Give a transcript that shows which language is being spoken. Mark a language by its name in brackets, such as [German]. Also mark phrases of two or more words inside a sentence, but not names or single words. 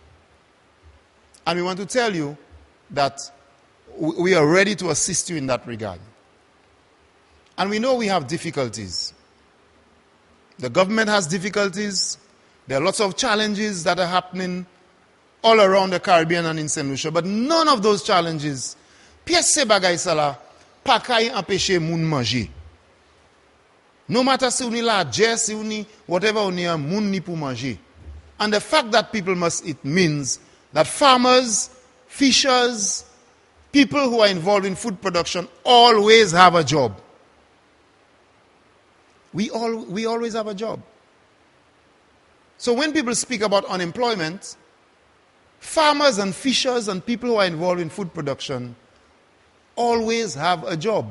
[English] And we want to tell you that we are ready to assist you in that regard. And we know we have difficulties. The government has difficulties. There are lots of challenges that are happening all around the Caribbean and in St. Lucia, but none of those challenges, [Saint Lucian Creole French] pièce se bagay sa la, pa kay empêcher moun manger. [English] No matter [Saint Lucian Creole French] si ou ni la dje, si ou ni whatever ou ni moun ni pou manger. [English] And the fact that people must eat means that farmers, fishers, people who are involved in food production always have a job. We always have a job. So when people speak about unemployment, farmers and fishers and people who are involved in food production always have a job.